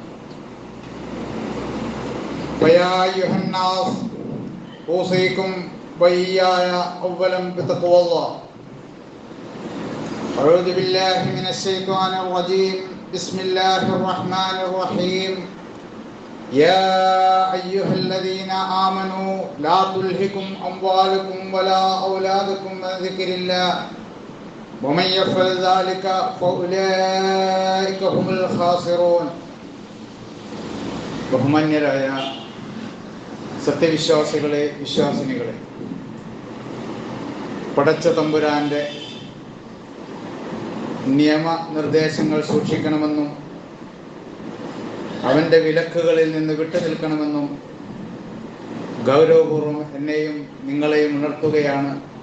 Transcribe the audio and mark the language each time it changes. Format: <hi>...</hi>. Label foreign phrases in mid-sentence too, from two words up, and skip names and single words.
<ar>فيا أيها الناس أوصيكم وإياي أولا بتقوى الله أعوذ بالله من الشيطان الرجيم بسم الله الرحمن الرحيم يا أيها الذين آمنوا لا تلهكم أموالكم ولا أولادكم عن ذكر الله ومن يفعل ذلك فأولئك هم الخاسرون.</ar> <ml>ബഹുമാന്യരായ സത്യവിശ്വാസികളെ, വിശ്വാസിനികളെ, പടച്ച തമ്പുരാന്റെ നിയമനിർദ്ദേശങ്ങൾ സൂക്ഷിക്കണമെന്നും അവന്റെ വിലക്കുകളിൽ നിന്ന് വിട്ടുനിൽക്കണമെന്നും ഗൗരവപൂർവ്വം എന്നെയും നിങ്ങളെയും ഉണർത്തുകയാണ്.</ml>